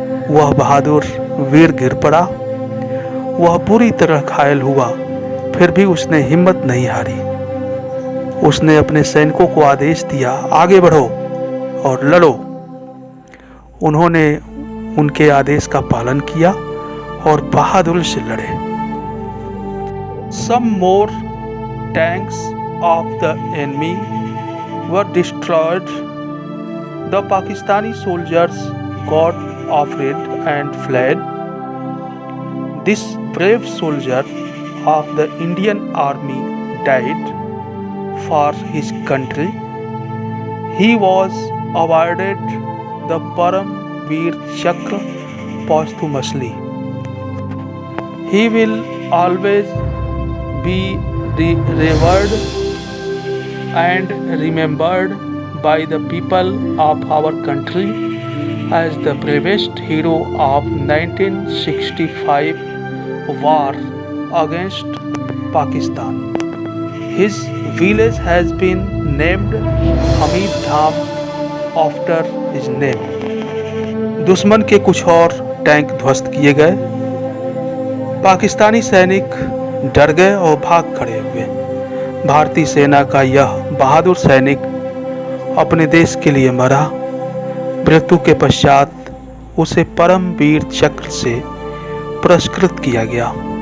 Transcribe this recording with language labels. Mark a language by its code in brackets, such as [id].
[hi] वह बहादुर वीर गिर पड़ा। वह बुरी तरह घायल हुआ, फिर भी उसने हिम्मत नहीं हारी। उसने अपने सैनिकों को आदेश दिया, आगे बढ़ो और लड़ो। उन्होंने उनके आदेश का पालन किया और बहादुरी से लड़े। [en] Some more tanks of the enemy were destroyed. The Pakistani soldiers got afraid and fled. This brave soldier of the Indian Army died for his country. He was awarded the Param Veer Chakra posthumously. He will always be revered and remembered by the people of our country as the bravest hero of 1965 war against Pakistan. His village has been named Hamid Dham after his name. [hi] दुश्मन के कुछ और tank ध्वस्त किए गए। पाकिस्तानी सैनिक डर गए और भाग खड़े हुए। भारतीय सेना का यह बहादुर सैनिक अपने देश के लिए मरा। मृत्यु के पश्चात उसे परम वीर चक्र से पुरस्कृत किया गया।